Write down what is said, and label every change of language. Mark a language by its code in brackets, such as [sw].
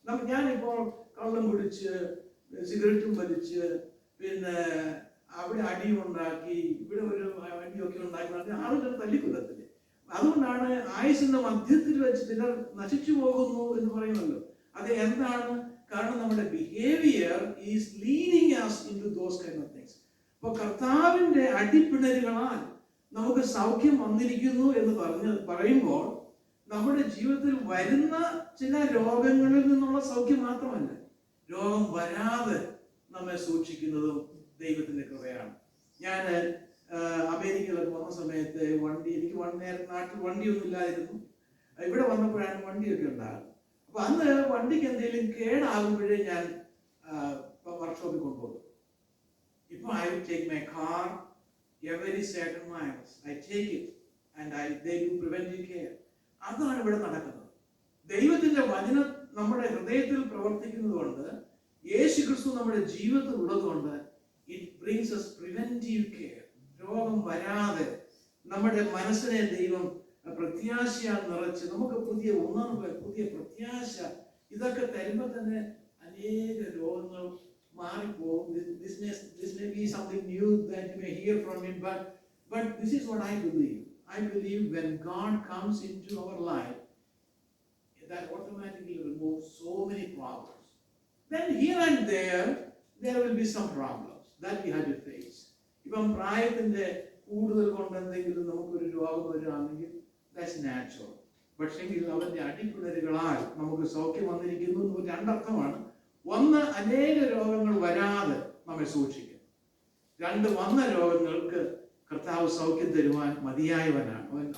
[ml] ഞാനിപ്പോൾ കള്ളം കുടിച്ച് സിഗരറ്റും വലിച്ച് പിന്നെ അവിടെ അടിയുണ്ടാക്കി ഇവിടെ ഒരു അടിയൊക്കെ ഉണ്ടാക്കി ആളുകൾ തല്ലിക്കൊല്ലത്തില്ലേ. അതുകൊണ്ടാണ് ആയുസിന്റെ മധ്യത്തിൽ വെച്ച് ചിലർ നശിച്ചു പോകുന്നു എന്ന് പറയുമല്ലോ. അത് എന്താണ്? കാരണം നമ്മുടെ [en] Behaviour is leading us into those kind of things. [ml] അപ്പൊ കർത്താവിന്റെ അടിപ്പിണരുകളാൽ നമുക്ക് സൗഖ്യം വന്നിരിക്കുന്നു എന്ന് പറയുമ്പോൾ നമ്മുടെ ജീവിതത്തിൽ വരുന്ന ചില രോഗങ്ങളിൽ നിന്നുള്ള സൗഖ്യം മാത്രമല്ല, രോഗം വരാതെ നമ്മെ സൂക്ഷിക്കുന്നതും ദൈവത്തിന്റെ കൃപയാണ്. ഞാൻ അമേരിക്കയിലൊക്കെ വന്ന സമയത്ത് എനിക്ക് നാട്ടിൽ വണ്ടിയൊന്നും ഇല്ലായിരുന്നു. ഇവിടെ വന്നപ്പോഴാണ് വണ്ടിയൊക്കെ ഉണ്ടാകുന്നത്. അപ്പൊ അന്ന് വണ്ടിക്ക് എന്തെങ്കിലും കേടാകുമ്പോഴേ ഞാൻ വർക്ക്ഷോപ്പിൽ കൊണ്ടുപോകും. ഇപ്പൊ [en] I will take my car every certain miles. I take it and they do preventive care. [ml] അതാണ് ഇവിടെ നടക്കുന്നത്. ദൈവത്തിന്റെ വചനം നമ്മുടെ ഹൃദയത്തിൽ പ്രവർത്തിക്കുന്നത് കൊണ്ട്, യേശു ക്രിസ്തു നമ്മുടെ ജീവിതത്തിൽ ഉള്ളതുകൊണ്ട്, [en] It brings us preventive care. [ml] രോഗം വരാതെ നമ്മുടെ മനസ്സിനെ ദൈവം പ്രത്യാശയാൽ നിറച്ച് നമുക്ക് പുതിയ ഉണർവ്, പുതിയ പ്രത്യാശ ഇതൊക്കെ തരുമ്പോൾ തന്നെ അനേക രോഗങ്ങൾ മാറിപ്പോകും. [en] This may be something new that you may hear from me, but this is what I believe. I believe when God comes into our life, that automatically removes so many problems. Then here and there will be some problems that we have to face. [ml] ഇപ്പം പ്രായത്തിന്റെ കൂടുതൽ കൊണ്ട് എന്തെങ്കിലും നമുക്കൊരു രോഗം വരികയാണെങ്കിൽ [en] that's natural. [ml] പക്ഷെങ്കിൽ അവന്റെ അടിപ്പിണരുകളാൽ നമുക്ക് സൗഖ്യം വന്നിരിക്കുന്നു എന്ന് രണ്ടർത്ഥമാണ്. ഒന്ന്, അനേക രോഗങ്ങൾ വരാതെ നമ്മെ സൂക്ഷിക്കും. രണ്ട്, വന്ന രോഗങ്ങൾക്ക് കർത്താവ് സൗഖ്യം തരുവാൻ മതിയായവനാണ്.